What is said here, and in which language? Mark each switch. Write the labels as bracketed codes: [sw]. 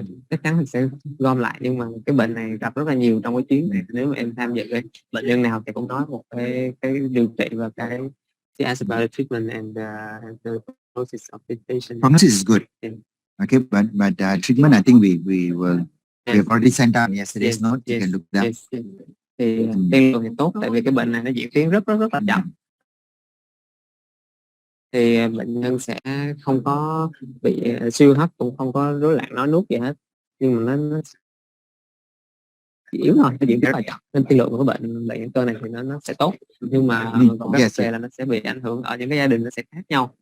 [vi] Chắc chắn mình sẽ gom lại, nhưng mà cái bệnh này gặp rất là nhiều trong cái chuyến này. Nếu mà em tham dự ấy, bệnh nhân nào thì cũng nói một cái điều trị và cái [en] asked about the treatment and the prognosis of the patient. Prognosis is good. Yeah. Okay, but treatment, I think we have already sent out yesterday's note. You can look that. [vi] Thì tiên lượng thì tốt, tại vì cái bệnh này nó diễn tiến rất là chậm. Thì bệnh nhân sẽ không có bị siêu hấp, cũng không có rối loạn nói nuốt gì hết, nhưng mà nó chỉ yếu thôi, nó diễn tiến rất là chậm, nên tiên lượng của cái bệnh cơ này thì nó sẽ tốt, nhưng mà còn cái vấn đề là nó sẽ bị ảnh hưởng ở những cái gia đình nó sẽ khác nhau.